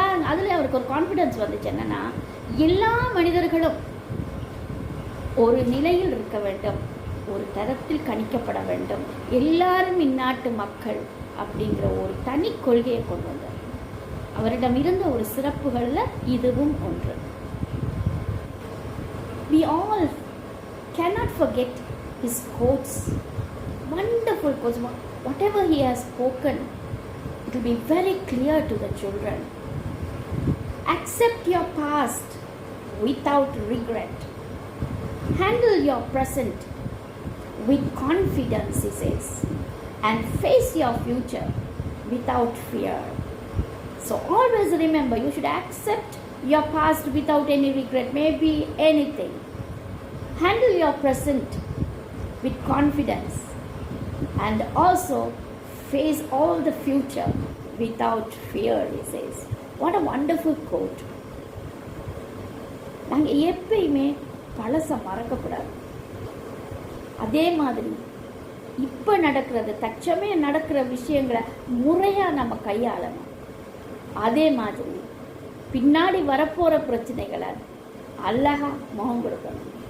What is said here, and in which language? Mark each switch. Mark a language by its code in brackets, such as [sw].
[ta] அதில் அவருக்கு ஒரு கான்ஃபிடன்ஸ் வந்துச்சு. என்னன்னா, எல்லா மனிதர்களும் ஒரு நிலையில் இருக்க வேண்டும், ஒரு தரத்தில் கணிக்கப்பட வேண்டும், எல்லாரும் இந்நாட்டு மக்கள் அப்படிங்கிற ஒரு தனி கொள்கையை கொண்டு வந்தார். அவரிடம் இருந்த ஒரு சிறப்புகளில் இதுவும் ஒன்று. [en] We all cannot forget his quotes, wonderful quotes. Whatever he has spoken, it will be very clear to the children. Accept your past without regret. Handle your present with confidence, he says, and face your future without fear. So always remember, you should accept your past without any regret, maybe anything. Handle your present with confidence and also face all the future without fear, he says. What a wonderful quote. [ta] நாங்கள் எப்பயுமே பழச மறக்கக்கூடாது. அதே மாதிரி இப்போ நடக்கிறது, தற்சமயம் நடக்கிற விஷயங்களை முறையாக நம்ம கையாளணும். அதே மாதிரி பின்னாடி வரப்போகிற பிரச்சனைகளை அழகா முகம் கொடுக்கணும்.